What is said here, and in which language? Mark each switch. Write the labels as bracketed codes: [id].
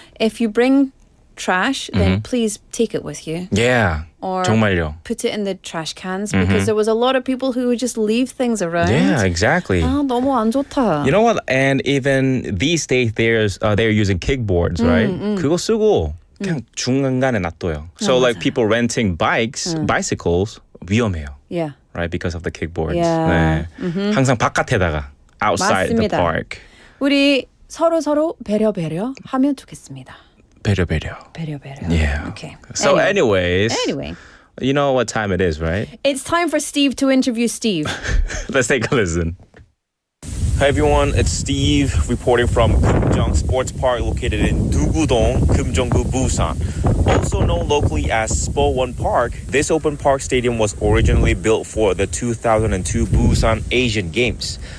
[en] If you bring trash, then please take it with you. Yeah. Or [ko] 정말요. [en] put it in the trash cans because there was a lot of people who would just leave things around. Yeah, exactly. [ko] 너무 안 좋다. [en] You know what? And even these days, they're using kickboards, right? [ko] 그거 쓰고 그냥 중간에 놔둬요. [en] So like people renting bicycles [ko] 위험해요. [en] Yeah. Right, because of the kickboards. Yeah. [ko] 네. 항상 바깥에다가 [en] outside [ko] 맞습니다. [en] the park. [ko] 우리 서로 배려 하면 좋겠습니다. 배려. [en] Yeah. Okay. So Anyway, you know what time it is, right? it's time for Steve to interview Steve. Let's take a listen. Hi everyone, it's Steve reporting from Kumjong Sports Park located in Dugudong, Kumjonggu, Busan. Also known locally as Spo One Park, this open park stadium was originally built for the 2002 Busan Asian Games.